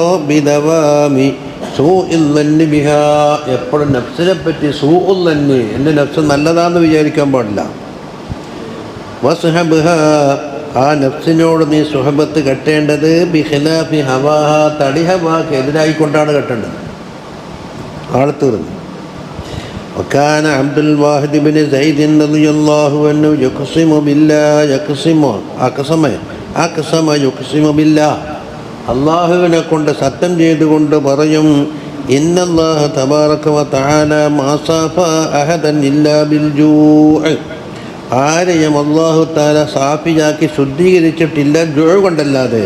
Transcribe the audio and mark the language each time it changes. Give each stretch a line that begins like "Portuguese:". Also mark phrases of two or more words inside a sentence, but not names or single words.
Arabic: بدوام سوء الظن بها,
Malayalam: എപ്പോഴും നഫ്സിനെ പറ്റി
Arabic: سوء الظن,
Malayalam: എൻ്റെ നഫ്സ് നല്ലതാണെന്ന് വിചാരിക്കാൻ പാടില്ല. വസ്ഹബ്ഹ, ആ നഫ്സിനോട് നീ സുഹബത്ത് കെട്ടേണ്ടത്
Arabic: بخلاف هواها,
Malayalam: തടി ഹവാക്ക് എതിരായിക്കൊണ്ടാണ് കെട്ടേണ്ടത്. ആൾ തീർന്നു.
Arabic: وكان عبد الواحد بن زيد رضي الله عنه يقسم بالله
Malayalam: അള്ളാഹുവിനെ കൊണ്ട് സത്യം ചെയ്തുകൊണ്ട് പറയും,
Arabic: إن الله تبارك وتعالى ما صافى أحدا إلا بالجوع,
Malayalam: ആരെയും അല്ലാഹു തആല സാഫിയാക്കി ശുദ്ധീകരിച്ചിട്ടില്ല ജൂ കൊണ്ടല്ലാതെ.